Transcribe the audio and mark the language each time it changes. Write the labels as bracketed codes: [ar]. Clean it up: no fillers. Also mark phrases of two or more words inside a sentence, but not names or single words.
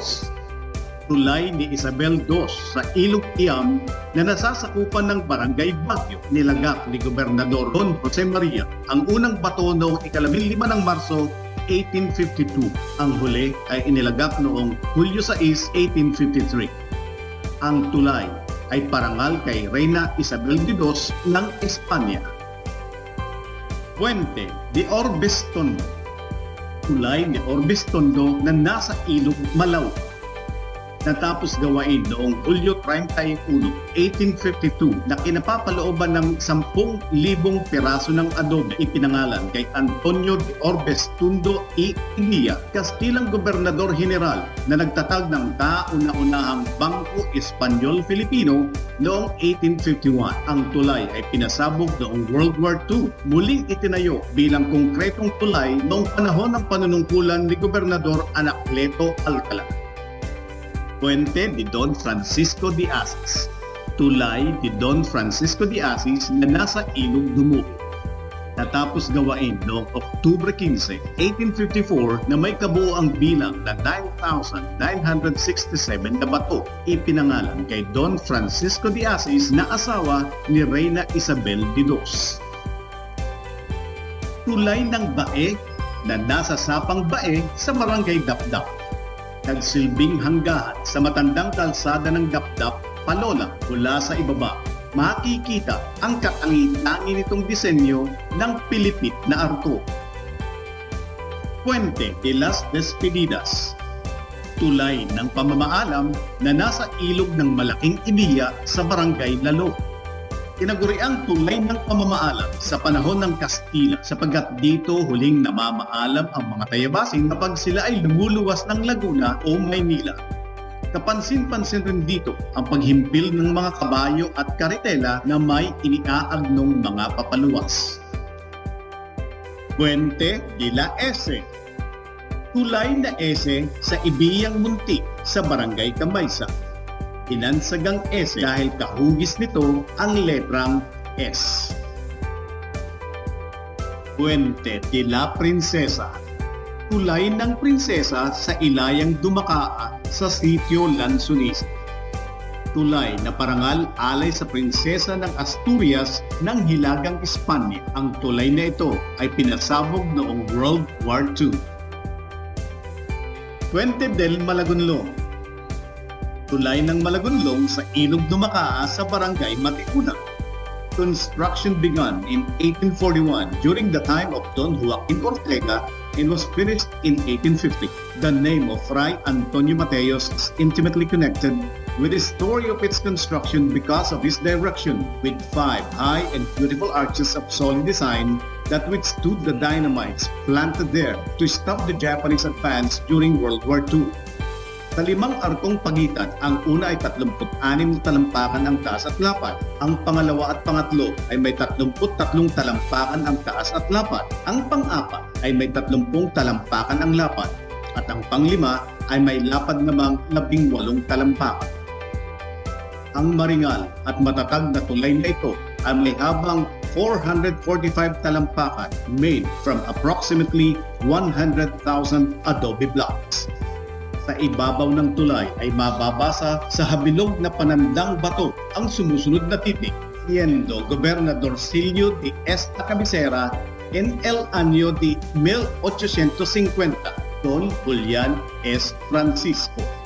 [tl] Tulay ni Isabel II sa Ilog Iam na nasasakupan ng Barangay Baguio, nilagak ni Gobernador Don Jose Maria ang unang bato noong 15 ng Marso 1852. Ang huli ay inilagak noong Hulyo 6, 1853. Ang tulay ay parangal kay Reina Isabel II ng Espanya. Puente de Orbes Tondo. Tulay ni Orbes Tondo na nasa Ilog Malaw. Natapos gawain noong Hulyo 31, 1852 na kinapapalooban ng 10,000 piraso ng adobe ipinangalan kay Antonio de Orbes Tondo y Iguía, Kastilang Gobernador General na nagtatag ng kauna-unahang Bangko Espanyol-Filipino noong 1851. Ang tulay ay pinasabog noong World War II. Muling itinayo bilang konkretong tulay noong panahon ng panunungkulan ni Gobernador Anacleto Alcala. Puente de Don Francisco de Asis. Tulay ni Don Francisco de Asis na nasa Ilog Dumugo. Natapos gawain noong Oktubre 15, 1854 na may kabuoang bilang na 9,967 na bato ipinangalan kay Don Francisco de Asis na asawa ni Reina Isabel II. Tulay ng Bae na nasa Sapang Bae sa Barangay Dapdap. Nagsilbing hanggahan sa matandang kalsada ng Dapdap, Palola mula sa ibaba. Makikita ang katangi-tangi nitong disenyo ng pilipit na arko. Puente de las Despedidas. Tulay ng pamamaalam na nasa ilog ng Malaking Iniya sa Barangay Lalo. Tinaguriang tulay ng pamamaalam sa panahon ng Kastila sapagkat dito huling namamaalam ang mga Tayabasin kapag sila ay lumuluwas ng Laguna o Maynila. Kapansin-pansin rin dito ang paghimpil ng mga kabayo at karitela na may iniaagnong mga papaluwas. Puente de la S. Tulay na S sa Ibiyang Munti sa Barangay Kamaysa. Inansagang S dahil kahugis nito ang letrang S. Puente de la Princesa. Tulay ng prinsesa sa Ilayang Dumakaa sa sitio Lansunis. tulay na parangal alay sa prinsesa ng Asturias ng Hilagang Espanya. Ang tulay na ito ay pinasabog noong World War II. Puente del Malagonlong. Tulay ng Malagonlong sa Ilog Dumakaa sa Barangay Matiuna. [en] Construction began in 1841 during the time of Don Joaquin Ortega and was finished in 1850. The name of Fray Antonio Mateos is intimately connected with the story of its construction because of his direction, with 5 high and beautiful arches of solid design that withstood the dynamites planted there to stop the Japanese advance during World War II. [tl] Sa 5 arkong pagitan, ang una ay 36 na talampakan ang taas at lapad. Ang pangalawa at pangatlo ay may 33 talampakan ang taas at lapad. Ang pang-apat ay may 30 talampakan ang lapad. At ang pang-5 ay may lapad namang 18 talampakan. Ang maringal at matatag na tulay na ito ay may habang 445 talampakan [en] made from approximately 100,000 adobe blocks. [tl] Sa ibabaw ng tulay ay mababasa sa habilog na panandang bato ang sumusunod na titik, [es] siendo Gobernador Silio de esta Cabecera en el año de 1850, Don Julian S. Francisco.